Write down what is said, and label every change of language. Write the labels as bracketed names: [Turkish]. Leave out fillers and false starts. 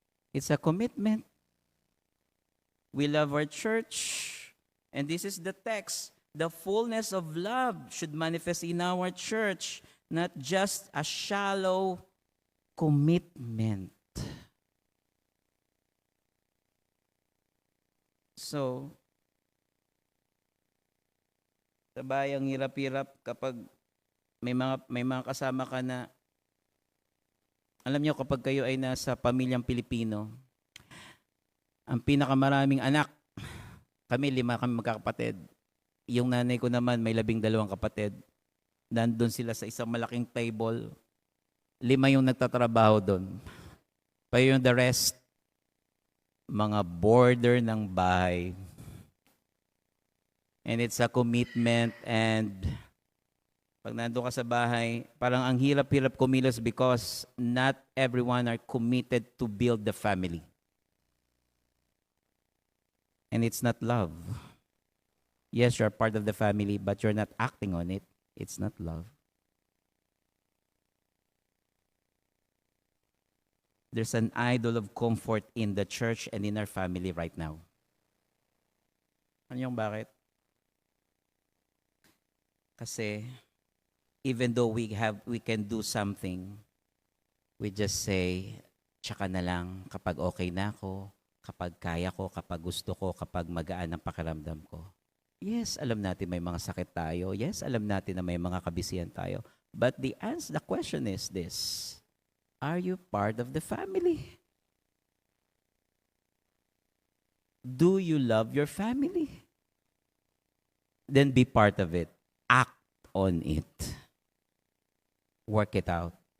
[English] It's a commitment. We love our church. And this is the text. The fullness of love should manifest in our church, not just a shallow commitment. [Filipino] So, sa bayang hirap-hirap kapag may mga kasama ka na, alam niyo kapag kayo ay nasa pamilyang Pilipino, ang pinakamaraming anak, kami 5 kami magkakapatid. Yung nanay ko naman may 12 kapatid. Nandun sila sa isang malaking table. 5 yung nagtatrabaho doon. Pa yung the rest, mga border ng bahay. [English] And it's a commitment, and [Filipino] pag nandun ka sa bahay, parang ang hirap-hirap kumilos [English] because not everyone are committed to build the family. And it's not love. Yes, you're part of the family, but you're not acting on it. It's not love. There's an idol of comfort in the church and in our family right now. [Filipino] Ano yung bakit? Kasi [English] even though we can do something, we just say, [Filipino] tsaka na lang kapag okay na ako, kapag kaya ko, kapag gusto ko, kapag magaan ang pakiramdam ko. Yes, alam natin may mga sakit tayo. Yes, alam natin na may mga kabisihan tayo. [English] But the question is this: are you part of the family? Do you love your family? Then be part of it. Act on it. Work it out.